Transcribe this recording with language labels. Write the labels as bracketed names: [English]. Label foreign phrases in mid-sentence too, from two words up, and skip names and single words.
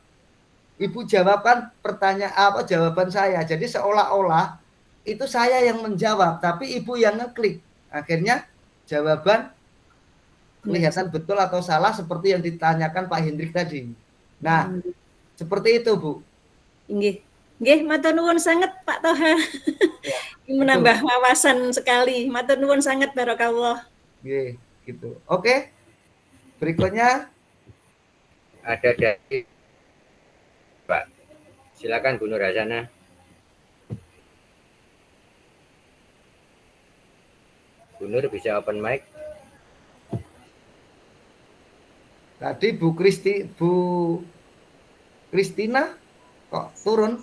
[Indonesian] Ibu jawabkan jawaban saya. Jadi seolah-olah itu saya yang menjawab, tapi ibu yang ngeklik. Akhirnya jawaban kelihatan betul atau salah seperti yang ditanyakan Pak Hendrik tadi. Nah, seperti itu Bu. [Javanese] Nggih. Nggih, matur nuwun sangat Pak Toha. [Indonesian] Ya, menambah wawasan sekali. [Javanese] Matur nuwun sangat barokallah. [Indonesian] Nggih, gitu. Oke. Berikutnya ada dari Pak. Silakan Bu Nur Hasana. Bu Nur bisa [English] open mic. [Indonesian] Tadi Bu Kristina kok turun?